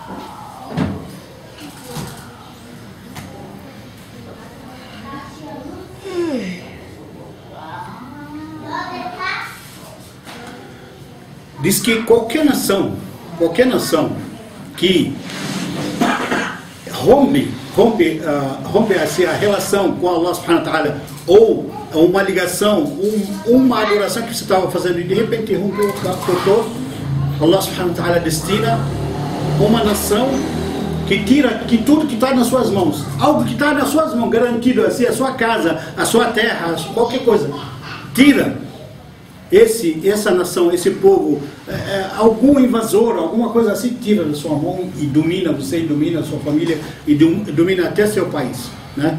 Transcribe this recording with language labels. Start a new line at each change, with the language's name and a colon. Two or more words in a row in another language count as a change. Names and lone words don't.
Portuguese: diz que qualquer nação que rompe assim, a relação com
Arabic: الله سبحانه وتعالى,
Portuguese: ou uma ligação, uma adoração que você estava fazendo e de repente rompeu, cortou,
Arabic: الله سبحانه وتعالى
Portuguese: destina uma nação que tira tudo que está nas suas mãos, algo que está nas suas mãos, garantido assim, a sua casa, a sua terra, qualquer coisa, tira essa nação, esse povo, algum invasor, alguma coisa assim, tira da sua mão e domina você, e domina a sua família, e domina até seu país, né?